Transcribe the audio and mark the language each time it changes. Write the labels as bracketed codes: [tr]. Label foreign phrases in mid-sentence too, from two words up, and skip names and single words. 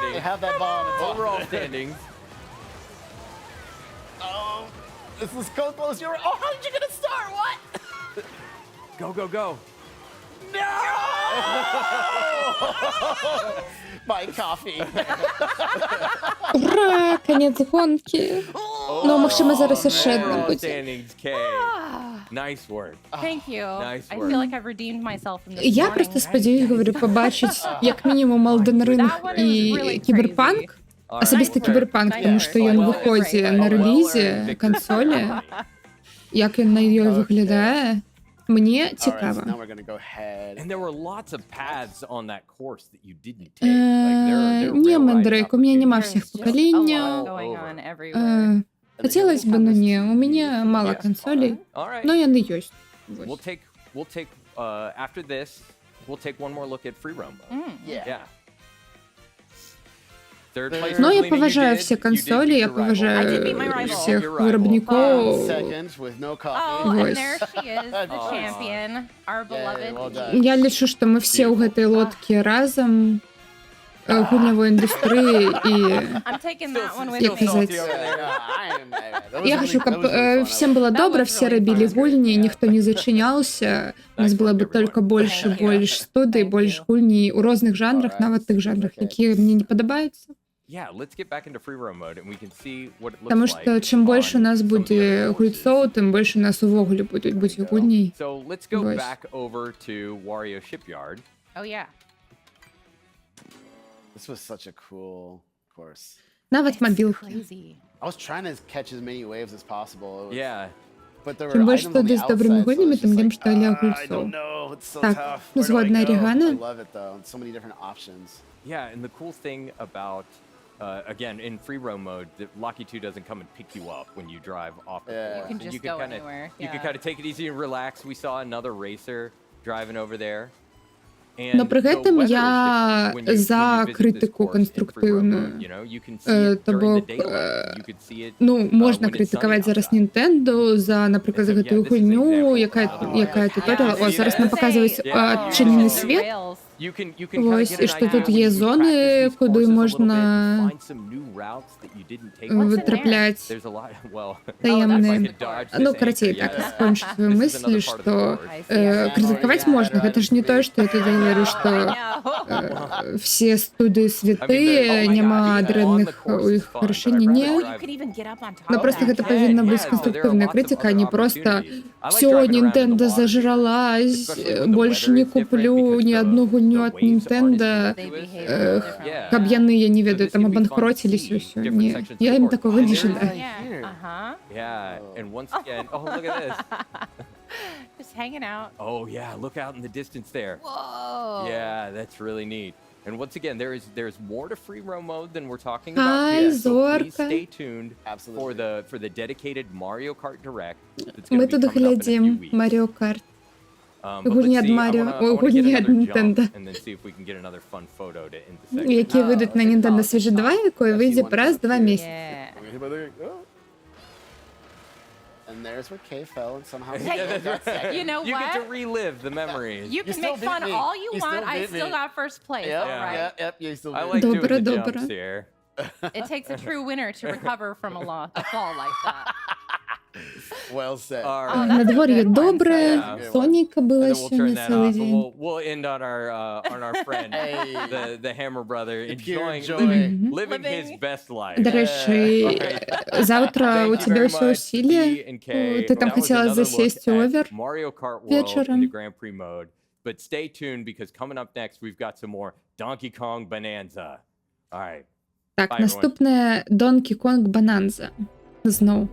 [en] standing. Have that ball in the top. Overall standings. Oh, this is so close. You're. Oh, how did you get a star? What? Go! No! My coffee. [ru] Ура! Конец гонки. [be] Ну, магчыма, зараз яшчэ адна [en] Overall [be] будзе. [en] standings, K. Nice work. Thank you. Nice I work. feel like I've redeemed myself from this [be] Я [en] morning. [be] просто спадзяюсь, говорю, побачыць як мінімум Elden Ring [en] That one is [be] і [en] really [be] Кіберпанк. [en] All [be] Асабіста [en] right. [be] Кіберпанк, тому што ён выходзіць на рэлізе кансолі. Як ён на ёй выглядае, мне [en] All right, so [be] цікава. [en] now we're gonna go ahead. And there were lots of paths on that course that you didn't take. There [ru] Не, [en] rail riding [ru] Мандрейк, у меня нема [en] opportunities. [ru] всех [en] There's just a lot [ru] поколений. [en] going on everywhere. [ru] Хотелось бы, но не. У меня мало консолей, [en] All right. [be] но яны ёсць. [en] We'll take after this. We'll take one more look at free roam. Yeah. Third place. [uk] Но я [en] Rosalina, you [uk] поважаю [en] did- [uk] все [en] you did [uk] консоли, [en] beat [uk] я [en] your rival. [uk] поважаю всех [en] Your rival. [uk] виробников. [en] Second with no coffee. Oh, and [be] Вось. [en] there she is, the Oh. champion, our beloved. well done. [be] Я лічу, што мы все ў гэтай лодкі разам гульнявой індустрыі і [en] I'm taking that one with [be] як [en] me. [be] казаць. [en] That was [be] Я [en] really- [be] хочу, [en] that [be] каб [en] was really fun. [be] всем было добра, все рабілі гульні, ніхто не зачыняўся. У нас было бы только больш і больш студый, больш гульней у розных жанрах, нават тых жанрах, якія мне не падабаюцца. [en] Yeah, let's get back into free roam mode and we can see what it looks [be] Таму [en] like. [be] што чым больш у нас [en] on some of the [be] будзе [en] other [be] гульцоў, [en] courses. [be] тым больш у нас увогуле будуць гульней. [en] So let's go [be] Вось. [en] back over to Wario Shipyard. Oh yeah. This was such a cool course. [be] Нават мабілкі. [en] Crazy. I was trying to catch as many waves as possible. It was- Yeah. But there were [be] Чым больш [en] items on the [be] туды з добрымі [en] outside, so [be] гульнямі, [en] it's тым just лепш like, [be] для [en] I [be] гульцоў. [en] don't know. It's so [be] Так, [en] tough. Where do I [be] згодна, [en] go? I [be] Рігана. [en] love it though. So many different options. Yeah, and the cool thing about again in free roam mode, the Locky 2 doesn't come and pick you up when you drive off the Yeah. course. You can And just can go kinda, anywhere, You can yeah. kind of take it easy and relax. We saw another racer driving over there. [be] Но при гэтым я за крытыку канструктыўную. То бок, ну, можна крытыкаваць зараз Nintendo за, напрыклад, за гэтую гульню, якая туторыял. О, зараз нам паказваюць адчынены свет. Вось, і што тут є зоны, куды можна вытрапляць таемныя. Ну, карацей, так, скончу свою мысль, што крытыкаваць можна. Гэта ж не тое, што я тут говорю, што все студыі святыя, няма дрэнных у іх рашэнні. Не. Но просто гэта павінна быць канструктыўная крытыка, а не просто [ru] «Всё, Nintendo зажралась, больше не куплю ни одну [be] гульню от Nintendo, каб яны, я не ведаю, там абанкроціліся ўсё». Не, я ім такого не жадаю. [en] Yeah, and once again, oh, look at this. Just hanging out. Oh, yeah, look out in the distance there. Whoa. Yeah, that's really neat. And once again, there's more to free roam mode than we're talking about Ай, here. So please [be] зорка. [en] stay tuned for the dedicated Mario Kart Direct. That's [uk] Ми [en] gonna be [uk] тут [en] coming up in a few [uk] глядім [en] weeks. [uk] Марио Карт. [en] But [be] Гульні [en] let's [be] ад [en] see, I [be] Маріо, [en] wanna- I [be] о, [en] wanna get [be] гульні ад [en] another jump [be] Нінтендо. [en] and then see if we can get another fun photo to end the segment. [uk] Які вийдуть на Nintendo Switch 2, якої вийде раз в 2 місяці. [en] And there's where Kay fell and somehow Hey, you know You get to what? relive the memories. You can still make beat fun me. all you You want. still I beat still me. got first place. Yep, All right. yep, you still I did. like [uk] Добре, [en] doing the [uk] добре. [en] jumps here. It takes a true winner to recover from a fall like that. Well said. All right. [be] Надвор'я добре, [en] Yeah. [be] сонейка [en] And [be] було [en] then we'll turn [be] сьогодні [en] that [be] цілий [en] off, and [be] день. [en] we'll end on our friend, Hey. the Hammer brother, Pure enjoying joy. living his best life. [uk] До речі, завтра у [en] Thank you [uk] тебе [en] very [uk] все [en] much, [uk] усилия. [en] B and K. [uk] Ти там [en] That was [uk] хотіла [en] another look [uk] засесть [en] at [uk] овер [en] Mario Kart World [uk] вечором. [en] in the Grand Prix mode. But stay tuned because coming up next, we've got some more Donkey Kong Bonanza. All right. [uk] Так, [en] Bye, everyone. [uk] наступне Donkey Kong Bonanza. [be] Зноў.